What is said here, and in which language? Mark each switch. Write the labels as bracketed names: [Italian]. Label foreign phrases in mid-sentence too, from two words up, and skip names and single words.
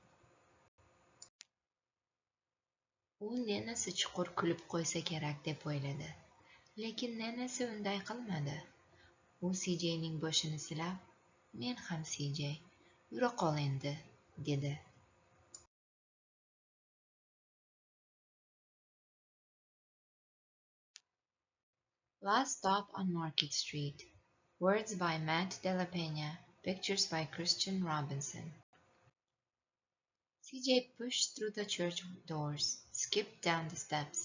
[Uzbek] U nenasi chuqur kulib qo'ysa kerak deb o'yladi, lekin nenasi unday qilmadi. U CJning boshini silab, "Men ham CJ, yura qol endi", dedi. [English] Last Stop on Market Street. Words by Matt De La Peña. Pictures by Christian Robinson. CJ pushed through the church doors, skipped down the steps.